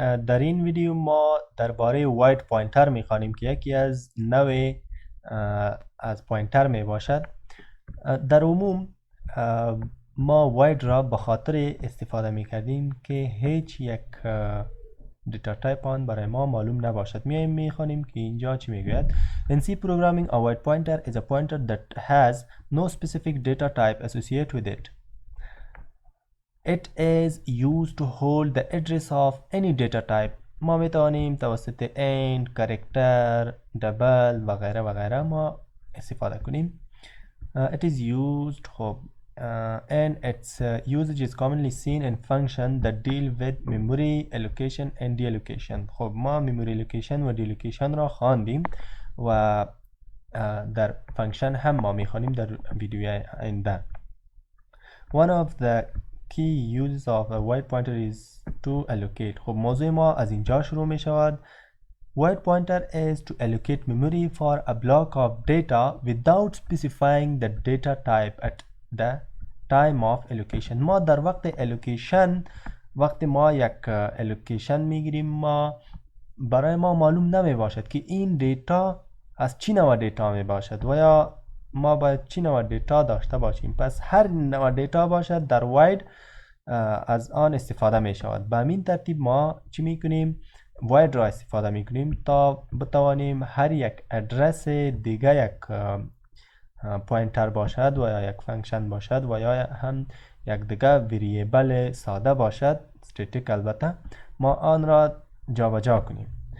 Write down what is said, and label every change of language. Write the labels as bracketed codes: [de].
[fa] در این ویدیو ما درباره واید پوینتر میخوانیم که یکی از نوع از پوینتر می باشد. در عموم ما واید را به خاطر استفاده می کردیم که هیچ یک دیتا تایپ آن برای ما معلوم نباشد. میخوانیم که اینجا چی میگوید. [en] In C programming, a void pointer is a pointer that has no specific data type associated with it. It is used to hold the address of any data type. [fa] ما میتوانیم توسط end, character, double و غیره و غیره ما استفاده کنیم. [en] It is used and its usage is commonly seen in functions that deal with memory allocation and deallocation. [fa] خب ما memory allocation و deallocation را خواندیم و در فانکشن هم ما میخوانیم در ویدیوی آینده. [en] One of the key uses of a void pointer is to allocate. [fa] خب موضوع ما از اینجا شروع می شود. [en] Void pointer is to allocate memory for a block of data without specifying the data type at the time of allocation. [fa] ما در وقت allocation وقتی ما یک allocation میگیریم ما برای ما معلوم نمی باشد که این دیتا از چی نوع دیتا می باشد و یا ما باید چی نوع دیتا داشته باشیم. پس هر نوع دیتا باشد در واید از آن استفاده می شود. به همین ترتیب ما چی می کنیم؟ واید را استفاده می کنیم تا بتوانیم هر یک ادرس دیگه یک پوینتر باشد و یا یک فانکشن باشد و یا هم یک دیگه وریبل ساده باشد، استاتیک البته، ما آن را جابجا کنیم.